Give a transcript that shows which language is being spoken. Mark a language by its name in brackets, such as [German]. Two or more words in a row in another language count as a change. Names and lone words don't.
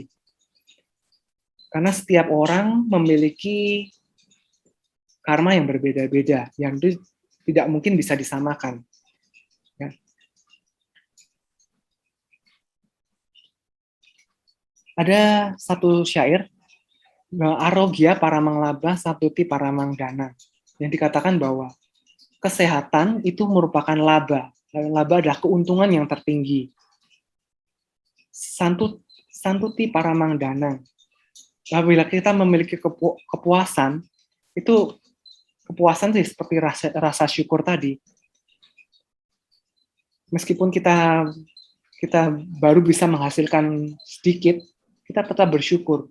[Indonesian] Karena setiap orang memiliki karma yang berbeda-beda, yang tidak mungkin bisa disamakan. Ya. Ada satu syair, [Pali] Arogya paramang laba satuti paramang dana, [Indonesian] yang dikatakan bahwa kesehatan itu merupakan laba. Laba adalah keuntungan yang tertinggi. [Pali] Santuti paramang dana. [Indonesian] Apabila kita memiliki kepuasan, itu kepuasan sih seperti rasa syukur tadi. Meskipun kita baru bisa menghasilkan sedikit, kita tetap bersyukur.